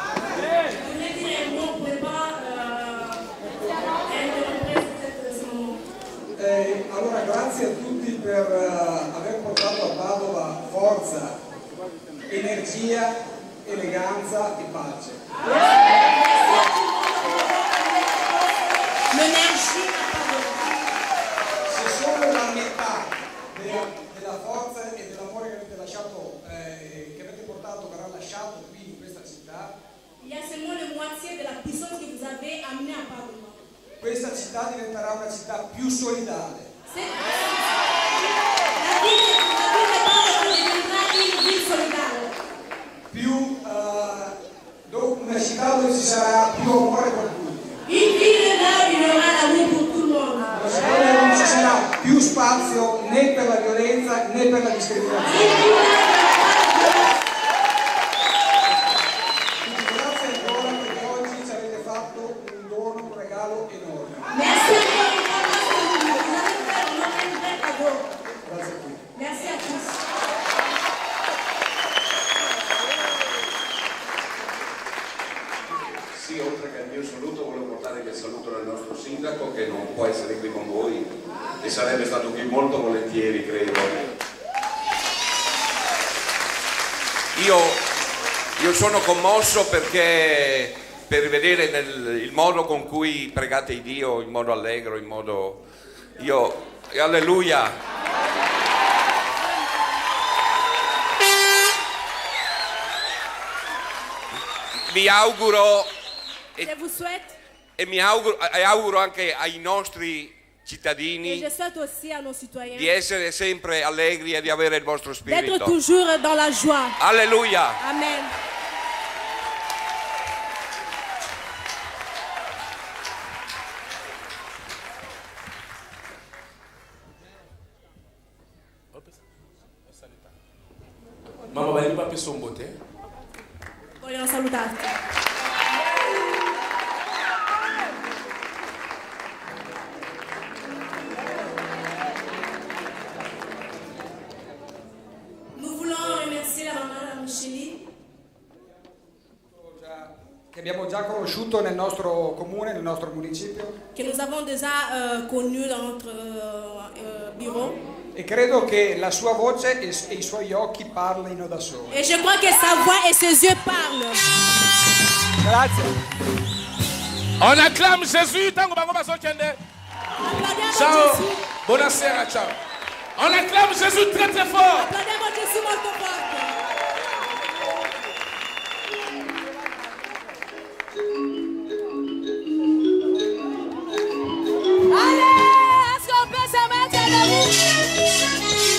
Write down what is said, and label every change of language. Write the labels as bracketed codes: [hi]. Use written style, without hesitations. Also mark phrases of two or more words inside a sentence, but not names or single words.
[it] Allora grazie a tutti per aver portato a Padova forza, energia, eleganza e pace. Se solo la metà della forza e dell'amore che avete lasciato, che avete portato, verrà lasciato qui in questa città, [fr] Il y a seulement la moitié de la puissance que vous avez amenée à Padova. [it] questa città diventerà una città più solidale. [fr] La ville [it] di Padova diventerà una ville solidale. Più una città dove ci sarà più amore per tutti. [fr] Une ville là où il y aura l'amour pour tout le monde. [it] Una città dove non ci sarà più spazio né per la violenza né per la discriminazione. Grazie ancora perché oggi ci avete fatto un dono, un regalo enorme. [fr] Merci encore une fois parce que vous avez fait un vrai cadeau. [it] Grazie a tutti. [fr] Merci à tous. [it] Sì, oltre che al mio saluto volevo portare il saluto del nostro sindaco che non può essere qui con voi e sarebbe stato qui molto volentieri, credo. Io sono commosso perché per vedere il modo con cui pregate Dio, in modo allegro, in modo... Alleluia! Mi auguro [fr] Je vous souhaite [it] e auguro anche ai nostri [fr] et [it] cittadini [fr] je souhaite aussi à nos citoyens [it] di essere sempre allegri e di avere il vostro [fr] d'être [it] spirito. [fr] toujours dans la joie. [it] Alleluia! Amen. Maman, va pas son beauté. Vogliono salutarti. [fr] Nous voulons remercier la maman Micheli [it] Che abbiamo già conosciuto nel nostro comune, nel nostro municipio. [fr] que nous avons déjà connue dans notre bureau. [it] E credo che la sua voce e i suoi occhi parlino da soli. [fr] Et je crois que sa voix et ses yeux parlent. [it] Grazie. [fr] On acclame Jésus. [ln] Tango bango basokende. [it] Applaudiamo Ciao. Gesù. Buonasera, ciao. [fr] On acclame Jésus très très fort. [it] Applaudiamo Gesù molto forte. [fr] Allez, est-ce qu'on peut se mettre debout?